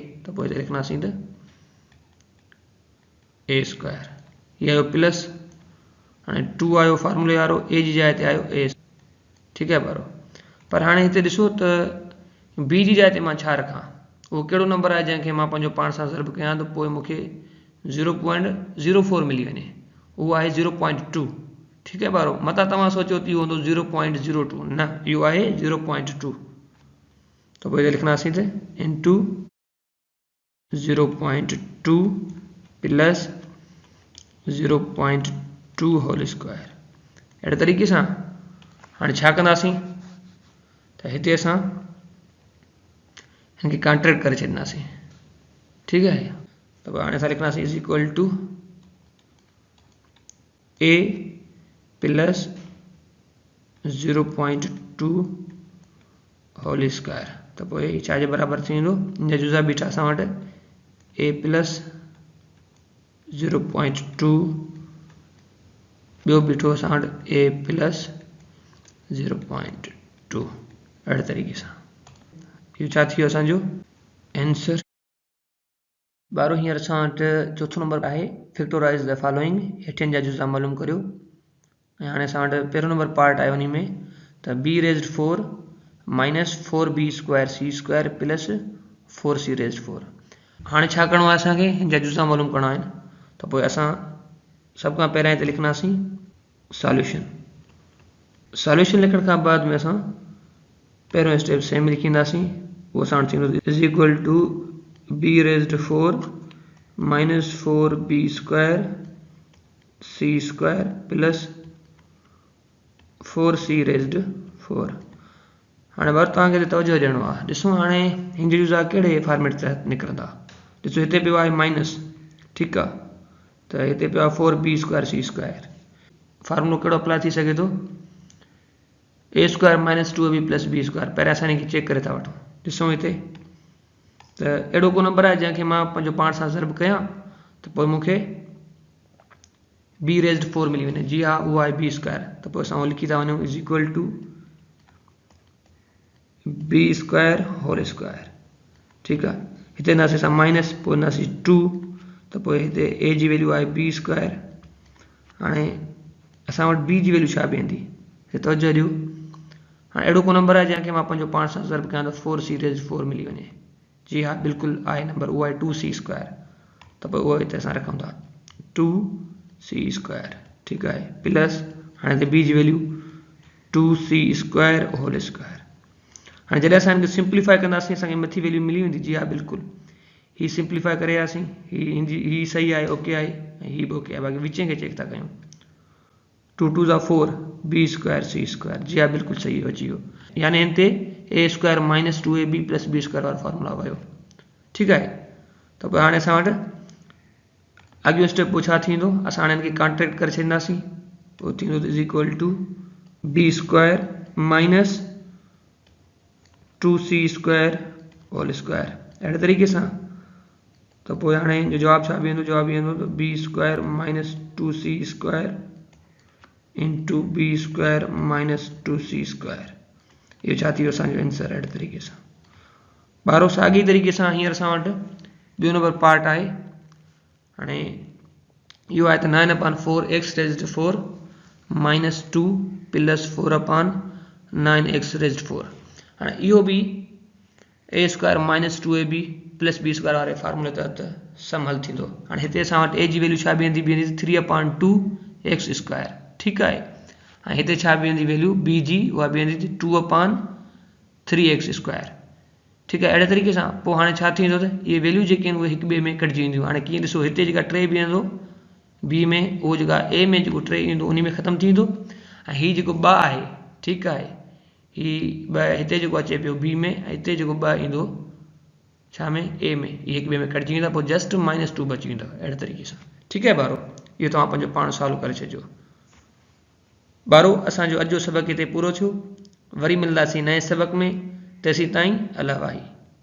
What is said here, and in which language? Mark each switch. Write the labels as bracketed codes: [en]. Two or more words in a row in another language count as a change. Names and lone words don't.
[sd] त पोइ हिते लिखंदासीं त a स्क्वायर, हीअ आयो प्लस, हाणे 2 आयो फार्मूले वारो, a जी जाइ ते आयो a। ठीकु आहे ॿारो, पर हाणे हिते ॾिसो त b जी जाइ ते मां छा रखां, उहो कहिड़ो नंबर आहे जंहिंखे मां पंहिंजो पाण सां ज़रब कयां त पोइ मूंखे 0.04 मिली वञे, उहो आहे 0.2। [ur] ठीक है [sd] बारो मता तव्हां सोचो थी होंदो 0.02 न यो आहे 0.2 तो पोइ लिखंदासीं त इनटू 0.2 प्लस 0.2 [en] whole square [sd] अहिड़े तरीक़े सां हाणे छा कंदासीं त हिते असां हिनखे कॉन्ट्रैक्ट करे छॾींदासीं [ur] ठीक है [sd] तो हाणे असां लिखंदासीं [en] is equal to [sd] a प्लस 0.2 [en] whole square [sd] तो पोइ छा जे बराबर थी वेंदो इन जा जुज़ा बीठा असां वटि a प्लस 0.2 ॿियो बीठो असां वटि a प्लस 0.2 अहिड़े तरीक़े सां इहो छा थी वियो असांजो आंसर बारो हींअर असां वटि चौथो नंबर आहे [en] factorize the following [sd] हेठियनि जा जुज़ा मालूम करियो ऐं हाणे असां वटि पहिरियों [en] number part [sd] आयो उन में त [en] b raised 4 minus 4b square c square plus 4c raised 4 [sd] हाणे छा करिणो आहे असांखे हिन जा जुज़ा मालूम करिणा आहिनि त पोइ असां सभ खां पहिरियां हिते लिखंदासीं सॉल्यूशन लिखण खां बाद में असां पहिरियों [en] step same [sd] लिखींदासीं उहो असां वटि थींदो [en] is equal to b raised 4 minus 4b square c square plus 4c raised 4 [sd] हाणे बार तव्हांखे तवजो ॾियणो आहे ॾिसो हाणे हिन जा जुज़ा कहिड़े फॉर्मेट तहत निकिरंदा ॾिसो हिते पियो आहे माइनस ठीकु आहे त हिते पियो आहे [en] 4b square c square [sd] फार्मूलो कहिड़ो अप्लाई थी सघे थो [en] a square minus 2ab plus b square [sd] पहिरियां असां हिनखे चेक करे था वठूं ॾिसूं हिते त अहिड़ो को नंबर आहे जंहिंखे मां पंहिंजो पाण सां ज़र्ब कयां त पोइ मूंखे [en] b raised 4 [sd] मिली वञे जी हा उहो आहे [en] b square [sd] त पोइ असां उहो लिखी था वञूं [en] is equal to b square whole square [sd] ठीकु आहे हिते ईंदासीं असां माइनस पोइ ईंदासीं 2 त पोइ हिते a जी वैल्यू आहे [en] b square [sd] हाणे असां वटि b जी वैल्यू छा बीहंदी हिते तवजो ॾियो हाणे अहिड़ो को नंबर आहे जंहिंखे मां पंहिंजो पाण सां ज़र्ब कयां त [en] 4c raised 4 [sd] मिली वञे जी हा बिल्कुलु आहे नंबर उहो आहे [en] 2c square [sd] त पोइ उहो हिते असां रखूं था [en] 2c square [sd] ठीकु आहे प्लस हाणे हिते b जी वैल्यू [en] 2c square whole square [sd] हाणे जॾहिं असां हिनखे सिंप्लीफाई कंदासीं असांखे मथी वैल्यू मिली वेंदी जी हा बिल्कुलु हीअ सिंप्लीफाई करे आयासीं हीअ सही आहे ओके आहे ऐं हीअ बि ओके आहे बाक़ी विच खे चेक था कयूं 2 2 जा 4 [en] b square c square [sd] जी हा बिल्कुलु सही अची वियो यानी हिन ते [en] a square minus 2ab plus b square [sd] वारो फॉर्मूला वियो ठीकु आहे त पोइ हाणे असां वटि अॻियो स्टेप पोइ छा थींदो असां हाणे हिनखे कॉन्ट्रैक्ट करे छॾींदासीं पोइ थींदो [en] is equal to b square minus 2c square whole square [sd] अहिड़े तरीक़े सां त पोइ हाणे जो जवाबु छा बीहंदो जवाबु बीहंदो त [en] b square minus 2c square into b square minus 2c square [sd] इहो छा थी वियो असांजो आंसर अहिड़े तरीक़े सां ॿारो साॻी तरीक़े सां हींअर असां वटि ॿियो [en] number part [sd] आहे हाणे इहो आहे त 9/4 [en] x raised 4 minus 2 plus 4 9x raised 4 [sd] हाणे इहो बि [en] a square minus 2ab plus b square [sd] वारे फार्मूले तहत सम हल थींदो हाणे हिते असां वटि a जी वैल्यू छा बीहंदी [en] 3/2 x square [sd] ठीकु आहे ऐं हिते छा बीहंदी वैल्यू b जी उहा बीहंदी [en] 2/3x square [sd] ठीकु आहे अहिड़े तरीक़े सां पोइ हाणे छा थींदो त इहे वैल्यू जेके आहिनि उहे हिक ॿिए में कटिजी वेंदियूं हाणे कीअं ॾिसो हिते जेका 3 बीहंदो b में उहो जेका a में जेको 3 ईंदो उन में ख़तमु थींदो ऐं हीउ जेको 2 आहे ठीकु आहे हीउ 2 हिते जेको अचे पियो b में ऐं हिते जेको 2 ईंदो छा में a में इहे हिक ॿिए में कटिजी वेंदा पोइ जस्ट -2 बची वेंदो अहिड़े तरीक़े सां ठीकु आहे ॿारो इहो तव्हां पंहिंजो पाण सॉल्व करे छॾिजो ॿारो असांजो अॼु जो सबक़ हिते पूरो थियो वरी मिलंदासीं नए सबक़ में तेसीं ताईं अल्लाह वाही।